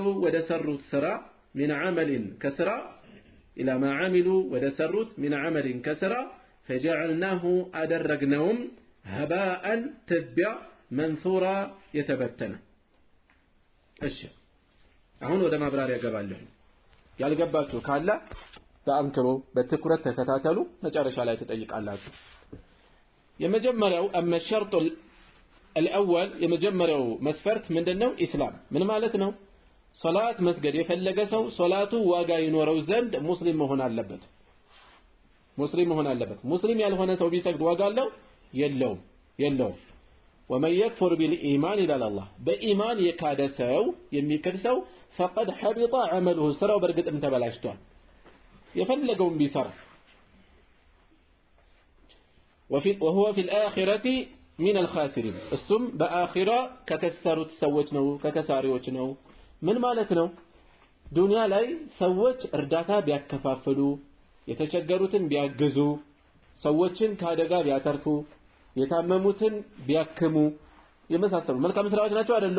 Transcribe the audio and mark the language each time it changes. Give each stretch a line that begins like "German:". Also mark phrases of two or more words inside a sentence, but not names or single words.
Amharic: ወደ ሰሩት ስራ
Arabic: من عمل
Amharic: ከስራ
Arabic: إلى ما عملوا
Amharic: ወደ ሰሩት
Arabic: من عمل
Amharic: ከስራ ፈጀዐልናሁ አደረግነውም ሀባአን ትቢያ መንሱራ የተበተነ። እሺ አሁን ወደ ማብራሪያ ገባለሁ። ያልገባችሁ ካለ በአንክሮ በትኩረት ተከታተሉ፣ መጨረሻ ላይ ተጠይቃላችሁ። የመጀመሪያው አመ
Arabic: الشرط الأول
Amharic: የመጀመሪያው መስፈርት ምንድነው? ኢስላም ምን ማለት ነው? ሶላት መስገድ የፈለገ ሰው ሶላቱ ዋጋ ይኖረው ዘንድ ሙስሊም መሆን አለበት። ሙስሊም ያልሆነ ሰው ቢሰግድ ዋጋ አለው? የለውም።
Arabic: ومن يكفر بالإيمان إلى الله
Amharic: በኢማን የካደ ሰው የሚክድ ሰው
Arabic: فقد حبط عمله
Amharic: ስራው በርግጥም ተበላሽቷል የፈለገውን ቢሰራ
Arabic: وهو في الآخرة من الخاسرين
Amharic: እሱም በአኺራ ከከሰሩት ሰዎች ነው ከከሳሪዎች ነው። ምን ማለት ነው? ዱንያ ላይ ሰዎች እርዳታ ቢያከፋፍሉ የተቸገሩትን ቢያግዙ ሰዎችን ከአደጋ ቢያተርፉ የታመሙትን ቢያክሙ የመሳሰሉ መልካም ስራዎች ናቸው አይደለም?